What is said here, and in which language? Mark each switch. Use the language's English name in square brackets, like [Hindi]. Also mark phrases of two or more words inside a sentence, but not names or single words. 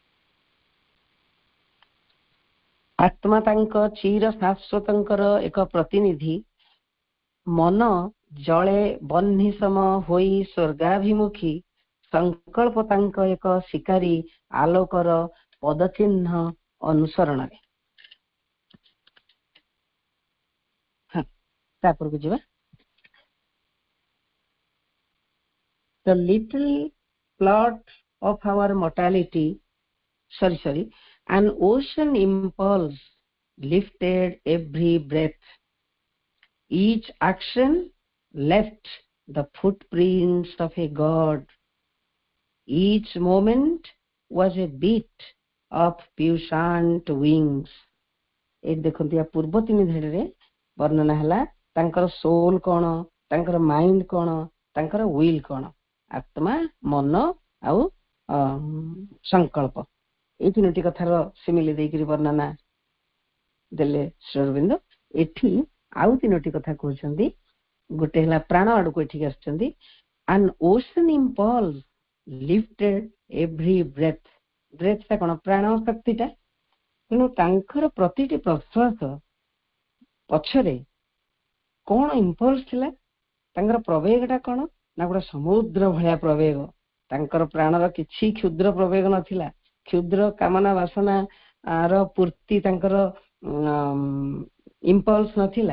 [Odia] ଆତ୍ମା ତାଙ୍କ ଚିର ଶାଶ୍ୱତଙ୍କର ଏକ ପ୍ରତିନିଧି, ମନ ଜଳେ ବହ୍ନି ସମ ହୋଇ ସ୍ୱର୍ଗାଭିମୁଖୀ, ସଂକଳ୍ପ ତାଙ୍କ ଏକ ଶିକାରୀ ଆଲୋକର ପଦଚିହ୍ନ ଅନୁସରଣରେ। ତାପରକୁ ଯିବା। [English] The little plot of our mortality, an ocean impulse lifted every breath. Each action left the footprints of a god. Each moment was a beat of puissant wings. [Odia] ଏ ଦେଖନ୍ତୁ, ୟା ପୂର୍ବ ତିନି ଧାଡ଼ିରେ ବର୍ଣ୍ଣନା ହେଲା ତାଙ୍କର ସୋଲ କଣ, ତାଙ୍କର ମାଇଣ୍ଡ କଣ, ତାଙ୍କର ୱିଲ୍ କଣ। ଆତ୍ମା, ମନ ଆଉ ସଂକଳ୍ପ, ଏଇ ତିନୋଟି କଥାର ସିମିଲି ଦେଇକିରି ବର୍ଣ୍ଣନା ଦେଲେ ଶ୍ରୀ ଅରବିନ୍ଦ। ଏଠି ଆଉ ତିନୋଟି କଥା କହୁଛନ୍ତି। ଗୋଟେ ହେଲା ପ୍ରାଣ ଆଡକୁ ଏଠିକି ଆସିଛନ୍ତି। [English] an ocean impulse lifted every breath. [Odia] ବ୍ରେଥଟା କଣ, ପ୍ରାଣ ଶକ୍ତିଟା। ତେଣୁ ତାଙ୍କର ପ୍ରତିଟି ପ୍ରଶ୍ୱାସ ପଛରେ କଣ ଇମ୍ପଲ୍ସ ଥିଲା, ତାଙ୍କର ପ୍ରବେଗଟା କଣ ନା ଗୋଟେ ସମୁଦ୍ର ଭଳିଆ ପ୍ରବେଗ। ତାଙ୍କର ପ୍ରାଣର କିଛି କ୍ଷୁଦ୍ର ପ୍ରବେଗ ନଥିଲା, କ୍ଷୁଦ୍ର କାମନା ବାସନା ର ପୂର୍ତ୍ତି ତାଙ୍କର ଇମ୍ପଲ୍ସ ନଥିଲା।